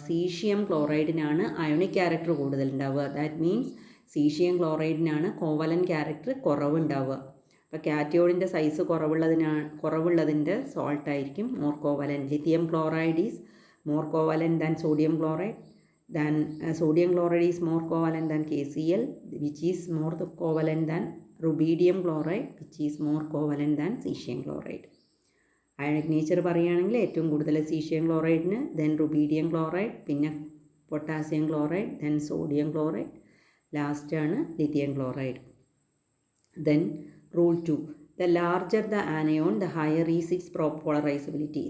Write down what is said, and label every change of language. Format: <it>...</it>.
<ml>Caesium ക്ലോറൈഡിനാണ് ionic character കൂടുതൽ ഉണ്ടാവുക. That means caesium ക്ലോറൈഡിനാണ് covalent character കുറവുണ്ടാവുക. അപ്പോൾ കാറ്റയോണിൻ്റെ സൈസ് കുറവുള്ളതിൻ്റെ സോൾട്ട് ആയിരിക്കും more covalent.</ml> <en>Lithium chloride is more covalent than sodium chloride. Sodium chloride is more covalent than KCl, which is more covalent than rubidium chloride, which is more covalent than cesium chloride.</en> <ml>Ionic nature പറയുകയാണെങ്കിൽ ഏറ്റവും കൂടുതൽ caesium ക്ലോറൈഡിന്, then rubidium chloride, പിന്നെ potassium chloride, then sodium chloride, ലാസ്റ്റാണ് lithium chloride.</ml> <en>Then rule 2, the larger the anion the higher is its polarizability.</en>